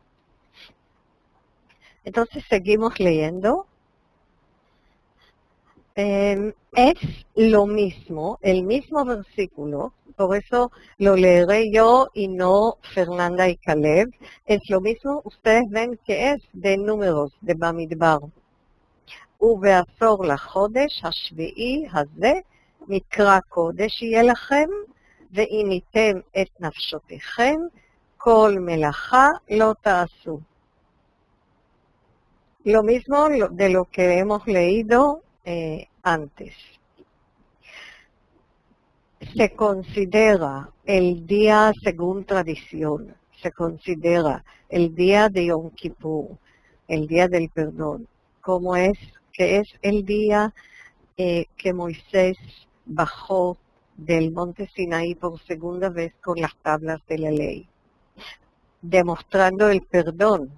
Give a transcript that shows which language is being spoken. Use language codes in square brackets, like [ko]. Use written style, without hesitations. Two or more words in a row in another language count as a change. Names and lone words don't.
[es] Entonces seguimos leyendo. Es lo mismo, el mismo versículo, por eso lo leeré yo y no Fernanda y Caleb. Es lo mismo, ustedes ven que es de números, de במדבר. [he] ובעשור לחודש השביעי הזה מקרא קודש יהיה לכם, ועיניתם את נפשותיכם, כל מלאכה לא תעשו. [es] Lo mismo de lo que hemos leído antes. Se considera el día, según tradición, se considera el día de Yom Kippur, el día del perdón, como es que es el día que Moisés bajó del monte Sinaí por segunda vez con las tablas de la ley, demostrando el perdón.